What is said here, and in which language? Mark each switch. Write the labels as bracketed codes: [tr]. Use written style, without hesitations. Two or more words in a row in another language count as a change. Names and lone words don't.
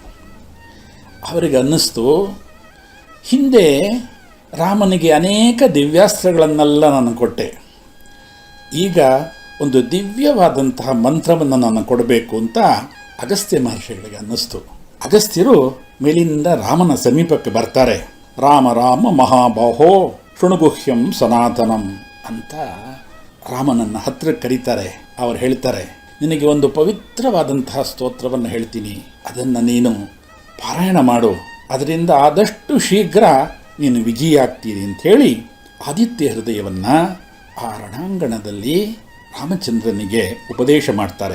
[kn] ಅವರಿಗೆ ಅನ್ನಿಸ್ತು, ಹಿಂದೆ ರಾಮನಿಗೆ ಅನೇಕ ದಿವ್ಯಾಸ್ತ್ರಗಳನ್ನೆಲ್ಲ ನಾನು ಕೊಟ್ಟೆ, ಈಗ ಒಂದು ದಿವ್ಯವಾದಂತಹ ಮಂತ್ರವನ್ನು ನಾನು ಕೊಡಬೇಕು ಅಂತ ಅಗಸ್ತ್ಯ ಮಹರ್ಷಿಗಳಿಗೆ ಅನ್ನಿಸ್ತು. ಅಗಸ್ತ್ಯರು ಮೇಲಿಂದ ರಾಮನ ಸಮೀಪಕ್ಕೆ ಬರ್ತಾರೆ. [sa] ರಾಮ ರಾಮ ಮಹಾಬಾಹೋ ಶೃಣುಗುಹ್ಯಂ ಸನಾತನಂ [kn] ಅಂತ ರಾಮನನ್ನು ಹತ್ತಿರಕ್ಕೆ ಕರೀತಾರೆ. ಅವರು ಹೇಳ್ತಾರೆ, ನಿನಗೆ ಒಂದು ಪವಿತ್ರವಾದಂತಹ ಸ್ತೋತ್ರವನ್ನು ಹೇಳ್ತೀನಿ, ಅದನ್ನು ನೀನು ಪಾರಾಯಣ ಮಾಡು, ಅದರಿಂದ ಆದಷ್ಟು ಶೀಘ್ರ ನೀನು ವಿಜಯಿ ಆಗ್ತೀರಿ ಅಂಥೇಳಿ ಆದಿತ್ಯ ಹೃದಯವನ್ನು ಆ ರಣಾಂಗಣದಲ್ಲಿ ರಾಮಚಂದ್ರನಿಗೆ ಉಪದೇಶ ಮಾಡ್ತಾರೆ.